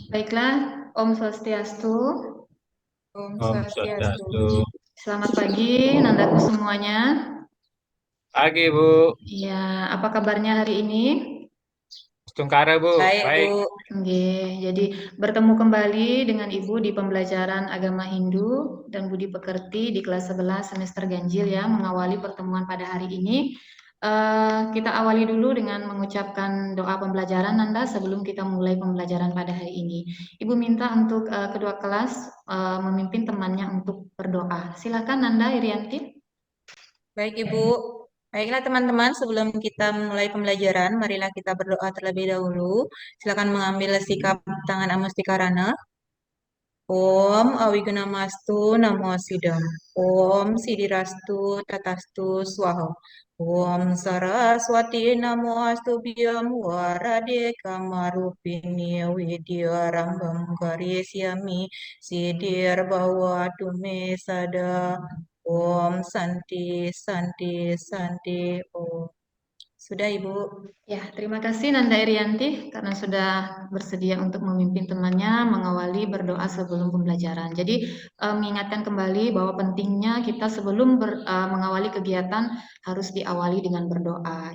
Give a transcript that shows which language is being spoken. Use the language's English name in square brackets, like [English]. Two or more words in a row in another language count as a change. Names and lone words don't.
[Indonesian] Baiklah, [Sanskrit] Om Swastiastu. Om Om Swastiastu. Swastiastu. [Indonesian] Selamat pagi, Nandaku semuanya. Pagi, Bu. Ya, apa kabarnya hari ini? Tungkara, Bu. Baik, Bu. Baik. Jadi bertemu kembali dengan Ibu di pembelajaran agama Hindu dan Budi Pekerti di kelas 11 semester ganjil ya, mengawali pertemuan pada hari ini. Kita awali dulu dengan mengucapkan doa pembelajaran Nanda sebelum kita mulai pembelajaran pada hari ini. Ibu minta untuk kedua kelas memimpin temannya untuk berdoa. Silakan Nanda Irianti. Baik, Ibu. Baiklah, teman-teman, sebelum kita mulai pembelajaran, marilah kita berdoa terlebih dahulu. Silakan mengambil sikap tangan Amustikarana. [Sanskrit] Om Awigunamastu Namo Sidam. Om Sidirastu Tatastu Swaha. Om Saraswati Namo Astubhyam Warade Kamarupini Widya Rambam Karyesyami Sidir Bawatu Me Sada. Om Santi Santi Santi Om. [Indonesian] Sudah, Ibu. Ya, terima kasih Nanda Irianti karena sudah bersedia untuk memimpin temannya mengawali berdoa sebelum pembelajaran. Jadi mengingatkan kembali bahwa pentingnya kita sebelum mengawali kegiatan harus diawali dengan berdoa.